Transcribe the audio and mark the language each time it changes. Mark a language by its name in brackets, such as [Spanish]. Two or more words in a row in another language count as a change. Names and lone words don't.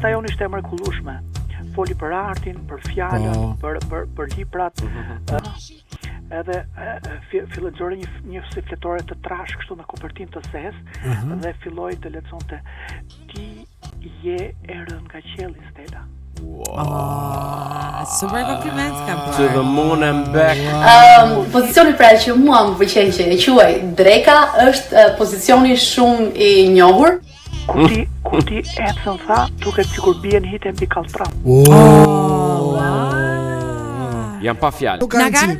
[Albanian] Ajo ishte e mrekullueshme. Foli për artin, për fjalën, për librat. Edhe filloi një si fletore të trash kështu me kopertinë të zezë dhe filloi të lexonte ti je e rënë nga qielli, Stella. Super kompliment kam bërë. [English] To the moon and back. [Albanian] Pozicioni pra që mua më pëlqen që e quaj dreka është pozicioni shumë i njohur. Kur ti ecën tha, duket sikur bien hite mbi kalltram. Jam pa fjalë. Na ka një